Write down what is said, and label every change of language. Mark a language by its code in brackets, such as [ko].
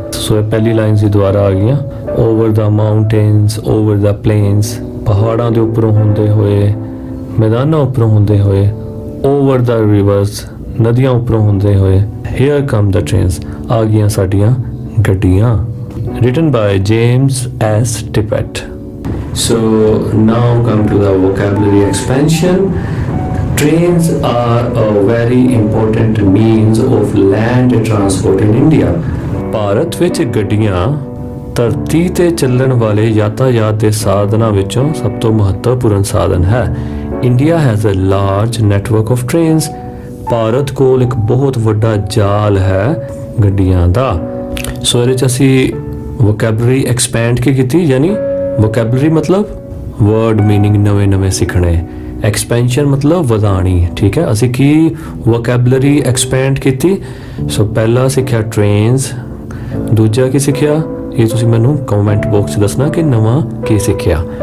[pa] ਸੋ ਇਹ ਪਹਿਲੀ ਲਾਈਨ ਸੀ ਦੁਬਾਰਾ ਆ ਗਈਆਂ. [en] over the mountains, over the plains, [pa] ਪਹਾੜਾਂ ਦੇ ਉੱਪਰੋਂ ਹੁੰਦੇ ਹੋਏ, ਮੈਦਾਨਾਂ ਉੱਪਰੋਂ ਹੁੰਦੇ ਹੋਏ, [en] over the rivers, [pa] ਨਦੀਆਂ ਉੱਪਰੋਂ ਹੁੰਦੇ ਹੋਏ, [en] here come the trains, [pa] ਆ ਗਈਆਂ ਸਾਡੀਆਂ ਗੱਡੀਆਂ. [en] written by James S. Tippett. So now come to the vocabulary expansion. Trains are a very important means of land transport in India. [pa] Bharat ਵਿੱਚ ਗੱਡੀਆਂ ਧਰਤੀ ਤੇ ਚੱਲਣ ਵਾਲੇ ਯਾਤਾਯਾਤ ਦੇ ਸਾਧਨਾਂ ਵਿੱਚੋਂ ਸਭ ਤੋਂ ਮਹੱਤਵਪੂਰਨ ਸਾਧਨ ਹੈ. [en] India has a large network of trains. [pa] Bharat ਕੋਲ ਇੱਕ ਬਹੁਤ ਵੱਡਾ ਜਾਲ ਹੈ ਗੱਡੀਆਂ ਦਾ. ਸੋ ਇਹਦੇ 'ਚ ਅਸੀਂ ਵੋਕੈਬਲਰੀ ਐਕਸਪੈਂਡ ਕੀ ਕੀਤੀ, ਯਾਨੀ ਵੋਕੈਬਲਰੀ ਮਤਲਬ ਵਰਡ ਮੀਨਿੰਗ ਨਵੇਂ ਸਿੱਖਣੇ, ਐਕਸਪੈਂਸ਼ਨ ਮਤਲਬ ਵਧਾਣੀ. ਠੀਕ ਹੈ, ਅਸੀਂ ਕੀ ਵੋਕੈਬਲਰੀ ਐਕਸਪੈਂਡ ਕੀਤੀ. ਸੋ ਪਹਿਲਾ ਸਿੱਖਿਆ ਟ੍ਰੇਨਸ, ਦੂਜਾ ਕੀ ਸਿੱਖਿਆ ਇਹ ਤੁਸੀਂ ਮੈਨੂੰ ਕਮੈਂਟ ਬਾਕਸ 'ਚ ਦੱਸਣਾ ਕਿ ਨਵਾਂ ਕੀ ਸਿੱਖਿਆ.